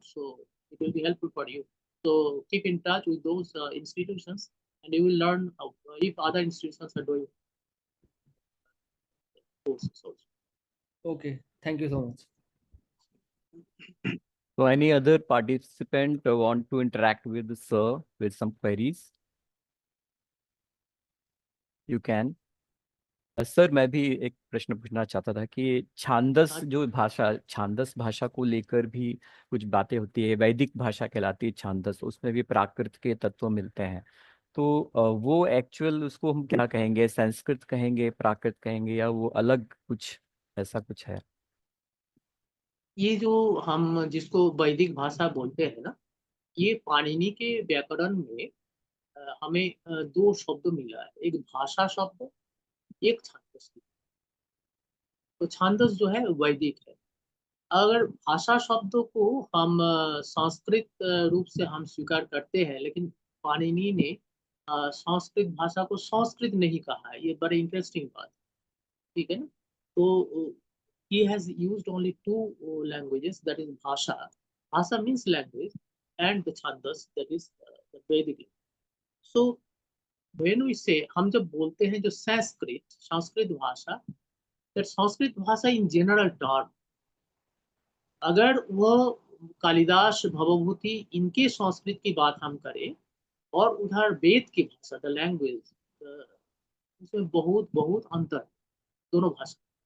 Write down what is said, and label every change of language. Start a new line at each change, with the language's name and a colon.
English: So it will be helpful for you. So keep in touch with those institutions, and you will learn if other institutions are doing courses also. Okay, thank you so much. So any other participant want to interact with the sir with some queries? You can.
Hindi: Sir मैं भी एक प्रश्न पूछना चाहता था कि छांदस जो भाषा, छांदस भाषा को लेकर भी कुछ बातें होती है, वैदिक भाषा कहलाती है छांदस, उसमें भी प्राकृत के तत्व मिलते हैं. तो वो एक्चुअल उसको हम क्या कहेंगे, संस्कृत कहेंगे, प्राकृत कहेंगे, या वो अलग कुछ ऐसा कुछ है? ये जो हम जिसको वैदिक भाषा बोलते हैं ना, ये पाणिनि के व्याकरण में हमें दो शब्द मिला है, एक भाषा शब्द, एक छांदस. तो छांदस जो है वैदिक है. अगर भाषा शब्द को हम संस्कृत रूप से हम स्वीकार करते हैं, लेकिन पाणिनि ने संस्कृत भाषा को संस्कृत नहीं कहा है. ये बड़ी इंटरेस्टिंग बात है, ठीक है ना.
English: तो he has used only two languages, that is bhasha. Bhasha means language, and the chandas, that is the Vedic language. So when we say,
Hindi: हम जब बोलते हैं जो संस्कृत भाषा, that संस्कृत भाषा
English: in general term,
Hindi: अगर वह कालिदास, भवभूति इनके संस्कृत की बात हम करें और उधर वेद की भाषा, द लैंग्वेज, उसमें बहुत बहुत अंतर दोनों भाषा.